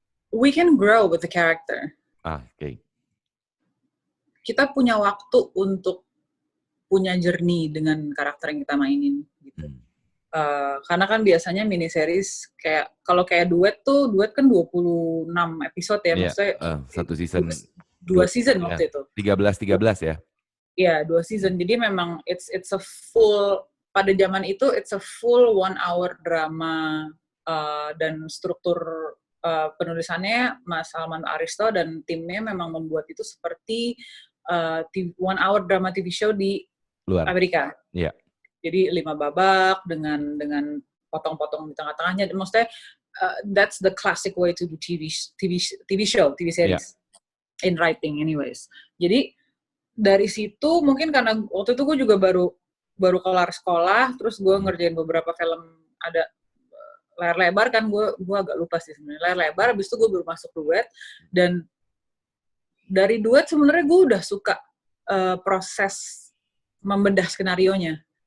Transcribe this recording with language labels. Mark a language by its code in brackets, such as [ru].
[en] We can grow with the character. [id] Kita punya waktu untuk punya journey dengan karakter yang kita mainin. Gitu. Karena kan biasanya miniseries kalau kayak duet kan 26 episode ya, maksudnya satu season. 2 season waktu itu. 13 ya? Iya, 2 season. Jadi memang [en] it's a full, [id] pada zaman itu [en] it's a full 1 hour drama [id] dan struktur penulisannya Mas Salman Aristo dan timnya memang membuat itu seperti 1 hour drama TV show di luar Amerika. Iya. Jadi 5 babak dengan potong-potong di tengah-tengahnya. Maksudnya [en] that's the classic way to do TV series in writing anyways. [id] Jadi dari situ mungkin karena waktu itu gue juga baru kelar sekolah, terus gue ngerjain beberapa film ada layar lebar kan, gue agak lupa sih sebenarnya layar lebar. Habis itu gue baru masuk duet dan dari duet sebenarnya gue udah suka proses membedah skenarionya.